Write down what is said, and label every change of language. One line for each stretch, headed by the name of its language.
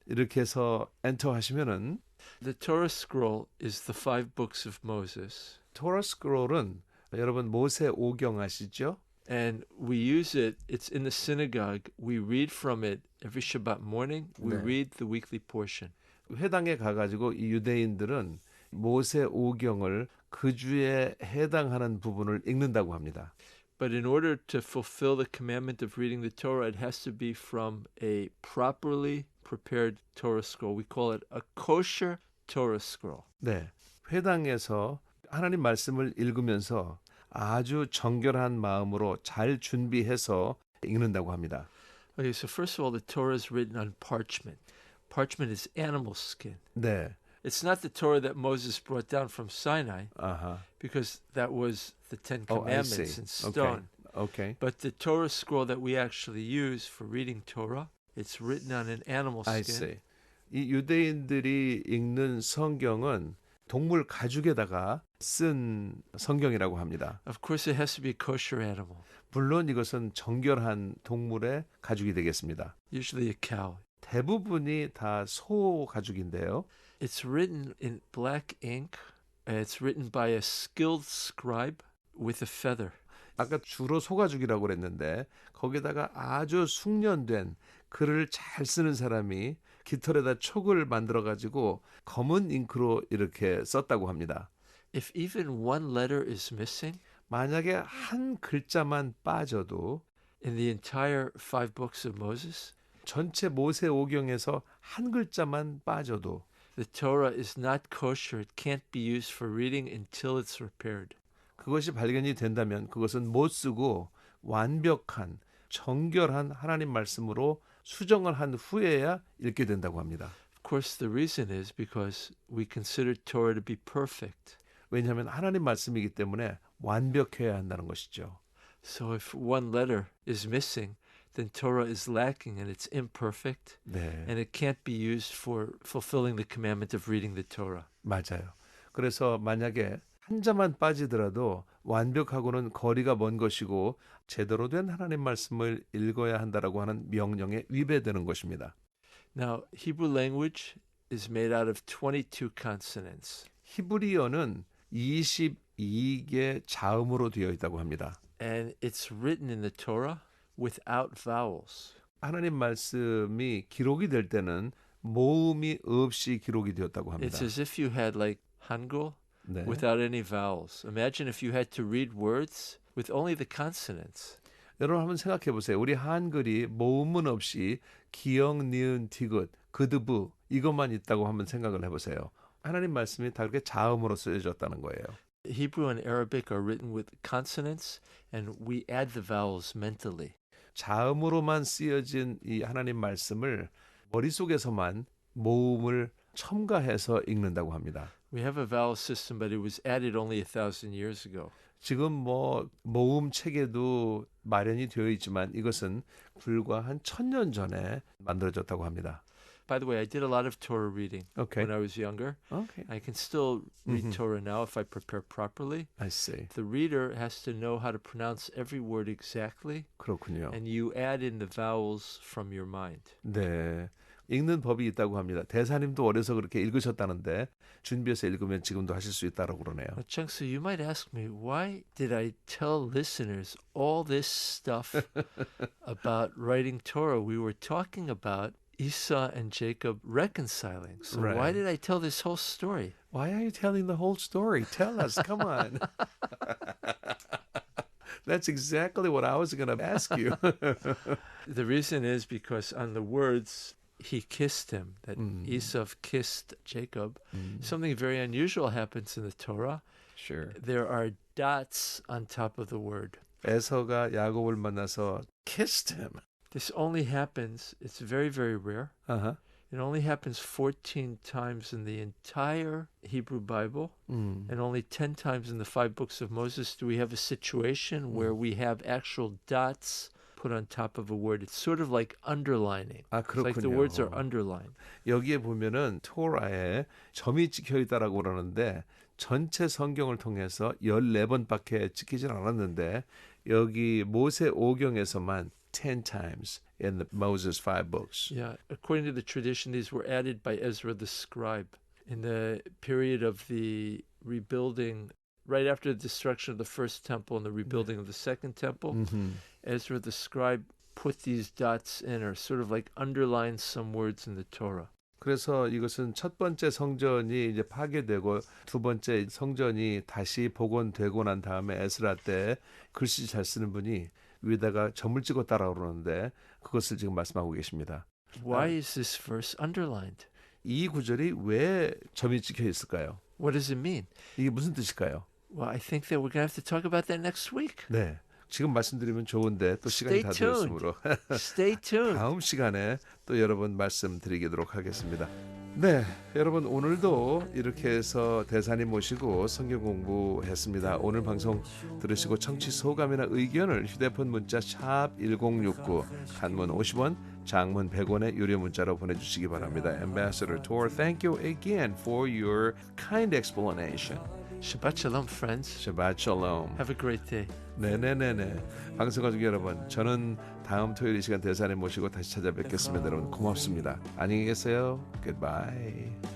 Korean: 이렇게 해서 엔터 하시면은
English: The Torah Scroll is the 5 books of Moses.
Korean: Torah Scroll은 여러분 모세 오경 아시죠?
English: And we use it, it's in the synagogue. We read from it every Shabbat morning. We
Korean: 네.
English: read the weekly portion.
Korean: 회당에 가가지고 이 유대인들은 모세 오경을 그 주에 해당하는 부분을 읽는다고 합니다.
English: But in order to fulfill the commandment of reading the Torah, it has to be from a properly prepared Torah scroll. We call it a kosher Torah scroll.
Korean: 네, 회당에서 하나님 말씀을 읽으면서 아주 정결한 마음으로 잘 준비해서 읽는다고 합니다.
English: Okay, so first of all, the Torah is written on parchment. Parchment is animal skin.
Korean: 네,
English: It's not the Torah that Moses brought down from Sinai, because that was the Ten Commandments in stone. Okay. But the Torah scroll that we actually use for reading Torah, it's written on an animal skin. I see.
Korean: 이 유대인들이 읽는 성경은 동물 가죽에다가 쓴 성경이라고 합니다.
English: Of course, it has to be a kosher animal.
Korean: 물론 이것은 정결한 동물의 가죽이 되겠습니다.
English: Usually a cow.
Korean: 대부분이 다 소 가죽인데요.
English: It's written in black ink. It's written by a skilled scribe with a feather.
Korean: 아까 주로 소가죽이라고 그랬는데 거기다가 아주 숙련된 글을 잘 쓰는 사람이 깃털에다 촉을 만들어가지고 검은 잉크로 이렇게 썼다고 합니다.
English: If even one letter is missing,
Korean: 만약에 한 글자만 빠져도
English: in the entire 5 books of Moses,
Korean: 전체 모세 오경에서 한 글자만 빠져도
English: the Torah is not kosher. It can't be used for reading until it's repaired.
Korean: 그것이 발견이 된다면 그것은 못 쓰고 완벽한 정결한 하나님 말씀으로 수정을 한 후에야 읽게 된다고 합니다.
English: Of course, the reason is because we consider Torah to be perfect.
Korean: 왜냐하면 하나님 말씀이기 때문에 완벽해야 한다는 것이죠.
English: So if one letter is missing, then Torah is lacking and it's imperfect,
Korean: 네,
English: and it can't be used for fulfilling the commandment of reading the Torah.
Korean: 맞아요. 그래서 만약에 한 자만 빠지더라도 완벽하고는 거리가 먼 것이고 제대로 된 하나님 말씀을 읽어야 한다라고 하는 명령에 위배되는 것입니다.
English: Now, Hebrew language is made out of 22 consonants.
Korean: 히브리어는 22개 자음으로 되어 있다고 합니다.
English: And it's written in the Torah without vowels.
Korean: 하나님 말씀이 기록이 될 때는 모음이 없이 기록이 되었다고 합니다.
English: It's as if you had like Hangul
Korean: 네.
English: without any vowels. Imagine if you had to read words with only the consonants.
Korean: 여러분 한번 생각해 보세요. 우리 한글이 모음은 없이 기역, 니은, 디귿, 그드부 이것만 있다고 한번 생각을 해보세요. 하나님 말씀이 다 그렇게 자음으로 쓰여졌다는 거예요.
English: Hebrew and Arabic are written with consonants, and we add the vowels mentally.
Korean: 자음으로만 쓰여진 이 하나님 말씀을 머릿속에서만 모음을 첨가해서 읽는다고 합니다.
English: We have a vowel system, but it was added only 1,000 years ago.
Korean: 지금 뭐 모음 체계도 마련이 되어 있지만 이것은 불과 한 1000년 전에 만들어졌다고 합니다.
English: By the way, I did a lot of Torah reading Okay. when I was younger. Okay. I can still read Torah now if I prepare properly. I see. The reader has to know how to pronounce every word exactly,
Korean: 그렇군요.
English: and you add in the vowels from your mind.
Korean: 네. 읽는 법이 있다고 합니다. 대사님도 어려서 그렇게 읽으셨다는데 준비해서 읽으면 지금도 하실 수 있다고 그러네요.
English: Now, 𝙬𝙘, you might ask me, why did I tell listeners all this stuff about writing Torah? We were talking about Esau and Jacob reconciling. So Right. why did I tell this whole story? Why are you telling the whole story? Tell us. Come on. That's exactly what I was going to ask you. The reason is because on the words, he kissed him, that Esau kissed Jacob, something very unusual happens in the Torah. Sure. There are dots on top of the word.
Korean: 에서가 야곱을 만나서
English: kissed him. This only happens, it's very, very rare. Uh-huh. It only happens 14 times in the entire Hebrew Bible, and only 10 times in the 5 books of Moses do we have a situation where we have actual dots put on top of a word. It's sort of like underlining.
Korean: 아,
English: It's like the
Korean: 그렇군요.
English: words are underlined.
Korean: 여기에 보면은 토라에 점이 찍혀 있다라고 그러는데 전체 성경을 통해서 14번밖에 찍히진 않았는데 여기 모세 오경에서만
English: 10 times in the Moses 5 books. Yeah, according to the tradition, these were added by Ezra the scribe in the period of the rebuilding, right after the destruction of the first temple and the rebuilding of the second temple. Ezra the scribe put these dots in, or sort of like underlined some words in the Torah.
Korean: 그래서 이것은 첫 번째 성전이 이제 파괴되고 두 번째 성전이 다시 복원되고 난 다음에 에스라 때 글씨 잘 쓰는 분이 위에다가 점을 찍었다라고 그러는데 그것을 지금 말씀하고 계십니다.
English: Why is this verse underlined?
Korean: 이 구절이 왜 점이 찍혀 있을까요?
English: What does it mean?
Korean: 이게 무슨 뜻일까요?
English: Well, I think that we're going to have to talk about that next week.
Korean: 네, 지금 말씀드리면 좋은데 또 시간이
English: Stay
Korean: 다
English: tuned.
Korean: 되었으므로
English: Stay tuned.
Korean: 다음 시간에 또 여러분 말씀드리도록 하겠습니다. 네, 여러분 오늘도 이렇게 해서 대사님 모시고 성경 공부했습니다. 오늘 방송 들으시고 청취 소감이나 의견을 휴대폰 문자 샵 1069 단문 50원, 장문 100원의 유료 문자로 보내주시기 바랍니다.
English: Ambassador Tor, thank you again for your kind explanation. Shabbat shalom, friends. Shabbat shalom. Have a great day.
Korean: 네네네네. 방송가족 여러분, 저는 다음 토요일 이 시간 대사님 모시고 다시 찾아뵙겠습니다. 여러분 고맙습니다. 안녕히 계세요.
English: Goodbye.